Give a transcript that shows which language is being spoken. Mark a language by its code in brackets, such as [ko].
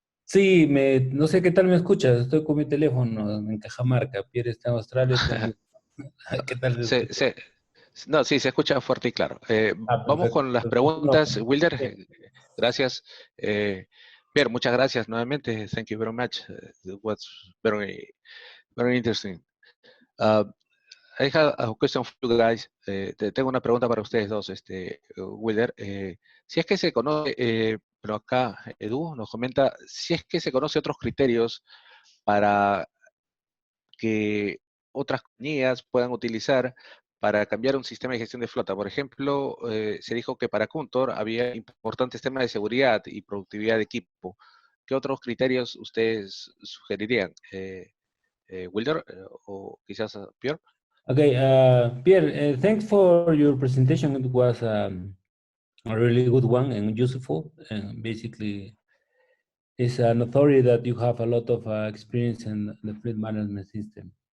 [es] Sí, no sé qué tal me escuchas. Estoy con mi teléfono en Cajamarca. Pierre está en Australia. ¿Qué tal? No, sí, se escucha fuerte y claro. Vamos con las preguntas. Wilder, gracias. Pierre, muchas gracias nuevamente. [en] Thank you very much. It was very, very interesting. I have a question for you guys. [es] Tengo una pregunta para ustedes dos, Wilder. Si es que se conoce, pero acá Edu nos comenta, si es que se conoce otros criterios para que otras compañías puedan utilizar para cambiar un sistema de gestión de flota. Por ejemplo, se dijo que para Kumtor había importantes temas de seguridad y productividad de equipo. ¿Qué otros criterios ustedes sugerirían? Wilder o quizás Pierre? [en] Okay, Pierre, thanks for your presentation. It was a really good one and useful. And basically, it's an authority that you have a lot of experience in the fleet management system.